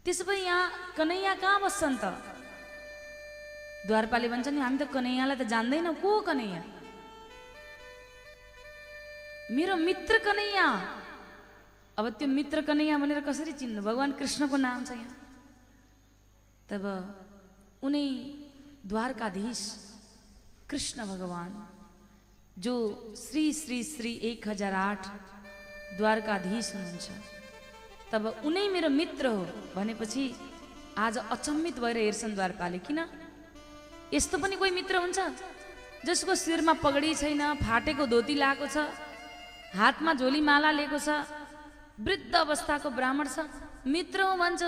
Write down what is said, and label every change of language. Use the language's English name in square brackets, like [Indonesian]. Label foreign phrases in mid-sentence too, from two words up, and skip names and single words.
[Nepali] त्यसो भए यहाँ कन्हैया कहाँ बस्छन् त? द्वारपाले भन्छ नि हामी त कन्हैयालाई त जान्दैनौँ, को कन्हैया? मेरो मित्र कन्हैया। अब त्यो मित्र कन्हैया भनेर कसरी चिन्नु? भगवान कृष्णको नाम छ यहाँ। तब उनी द्वारकाधीश कृष्ण भगवान जो श्री श्री श्री 1008 द्वारकाधीश हुनुहुन्छ, तब उनै मेरो मित्र हो भनेपछि आज अचम्मित भएर हेर्छन् द्वारपाले। किन? यस्तो पनि कोही मित्र हुन्छ जसको शिरमा पगडी छैन, फाटेको धोती लाएको छ, हातमा झोली माला लिएको छ, वृद्ध अवस्थाको ब्राह्मण छ, मित्र हो भन्छ।